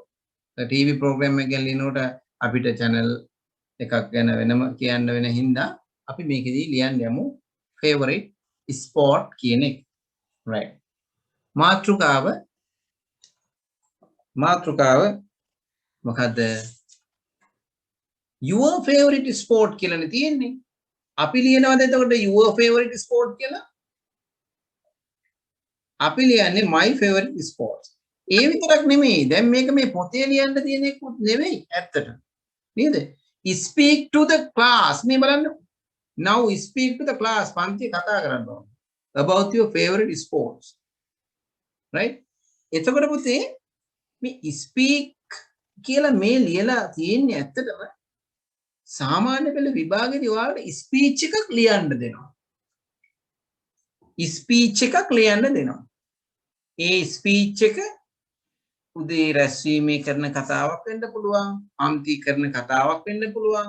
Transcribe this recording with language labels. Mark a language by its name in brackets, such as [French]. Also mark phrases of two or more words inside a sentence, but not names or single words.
[Sinhala] ටීවී ප්‍රෝග්‍රෑම් එක ගැන ලියනකොට අපිට channel එකක් ගැන වෙනම කියන්න වෙන හින්දා අපි මේකෙදී ලියන්න යමු [English] favorite sport [Sinhala] කියන එක. right. මාතෘකාව මොකද්ද? [English] your favorite sport [Sinhala] කියලානේ තියෙන්නේ. අපි ලියනවාද එතකොට [English] your favorite sport [Sinhala] කියලා? අපි ලියන්නේ [English] my favorite sport. [Sinhala] ඒ විතරක් නෙමෙයි. දැන් මේක මේ පොතේ ලියන්න තියෙන එකක් නෙමෙයි ඇත්තට. නේද? [English] Speak to the class. [Sinhala] මේ බලන්න. [English] Now speak to the class. [Sinhala] පන්තියේ කතා කරන්න ඕන. [English] About your favorite sports. Right? [Sinhala] එතකොට පුතේ මේ speak කියලා මේ ලියලා තියෙන්නේ ඇත්තටම සාමාන්‍ය පෙළ විභාගයේදී ඔයාලට ස්පීච් එකක් ලියන්න දෙනවා. ස්පීච් එකක් ලියන්න දෙනවා. ඒ ස්පීච් එක උදේ රැස්වීමේ කරන කතාවක් වෙන්න පුළුවන්, අන්ති කරන කතාවක් වෙන්න පුළුවන්.